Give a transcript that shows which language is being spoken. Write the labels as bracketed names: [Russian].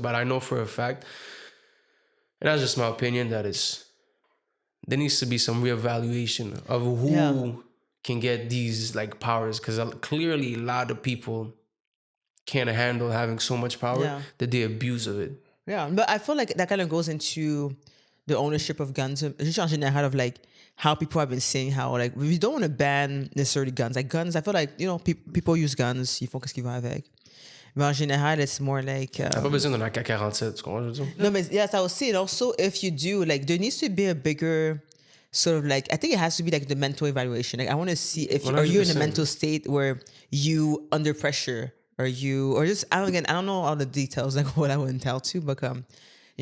[English] But I know for a fact, and that's just my opinion, that there needs to be some reevaluation of who can get these like powers, because clearly a lot of people can't handle having so much power that they abuse of it. Yeah, but I feel like that kind of goes into the ownership of guns, just [French] en général, [English] of like how people have been saying how like we don't want to ban necessarily guns. Like guns, I feel like, you know, people use guns, [French] ils font qu'est-ce qu'ils vont avec. Mais en général, [English] it's more like... [French] T'as pas besoin d'un AK-47, tu comprends, je veux dire? [English] No, but yes, I was saying also, if you do, like, there needs to be a bigger sort of like, I think it has to be like the mental evaluation. Like, I want to see if are you in a mental state where you under pressure, or just, I don't know all the details, like what I would entail to, but you